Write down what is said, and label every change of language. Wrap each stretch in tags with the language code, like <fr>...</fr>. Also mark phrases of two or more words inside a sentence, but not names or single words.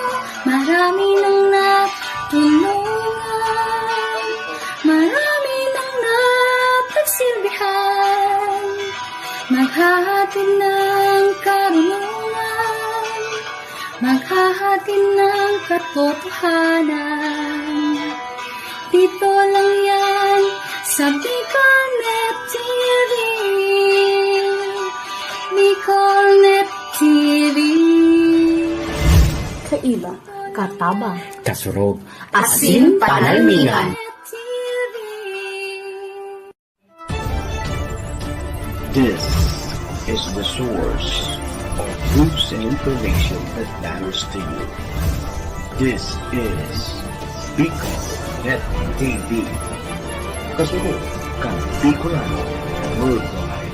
<tl>Marami nang natulungan, marami nang napagsilbihan, maghahatid ng karunungan, maghahatid ng katotohanan. Dito lang yan sa Bicolnet TV. Bicolnet TV.</tl> <bik>Kakaiba. Katabang. Kasurog. Asin panalmingan.</bik> <en>This is the source of news and information that matters to you. This is Bicol.TV.</en> <bik>Kasunod kang Bicolano Worldwide.</bik>